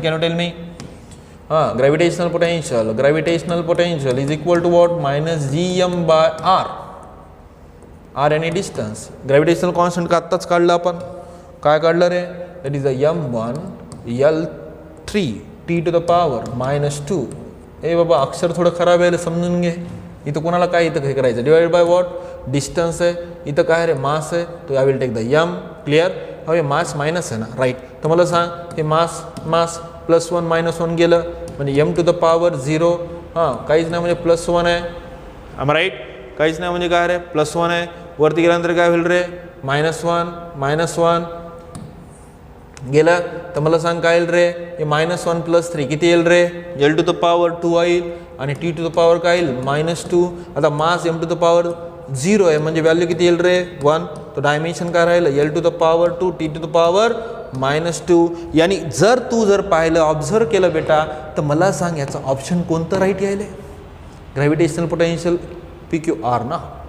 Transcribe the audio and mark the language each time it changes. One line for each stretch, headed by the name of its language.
English: Can you tell me? हाँ, gravitational potential is equal to what? -gm/r. R any distance.
Marathi: Gravitational constant का आत्ताच काढलं आपण. काय काढलं रे?
English: That is m1 L3 t to the power -2.
Marathi: ए बाबा, अक्षर थोडं खराब आहे, समजून घे. इथं कोणाला काय इथं काय करायचं? Divide by what? डिस्टन्स आहे. इथं काय रे? मास आहे.
English: तो I will take the m.
Marathi: Clear? हे मास मायनस आहे ना, राईट? तर मला सांग, हे मास +1 -1 गेलं म्हणजे m टू द पावर 0. हां, काहीच नाही म्हणजे +1 आहे. आम राईट? काहीच नाही म्हणजे काय रे? +1 आहे. वरती गेल्यानंतर काय होईल रे? -1 गेलं. तर मला सांग काय येईल रे? हे -1 + 3 किती येईल रे? L टू द पावर 2 येईल आणि t टू द पावर काय येईल? -2. आता मास m टू द पावर 0 आहे म्हणजे व्हॅल्यू किती येईल रे? 1. तो डायमेन्शन काय राहिलं?
English: L to the power 2 t to the power -2.
Marathi: यानी जर पाहिलं, ऑब्झर्व केलं बेटा, तर मला सांग याचं ऑप्शन कोणतं राईट यायले? ग्रॅव्हिटेशनल पोटेन्शियल PQR ना.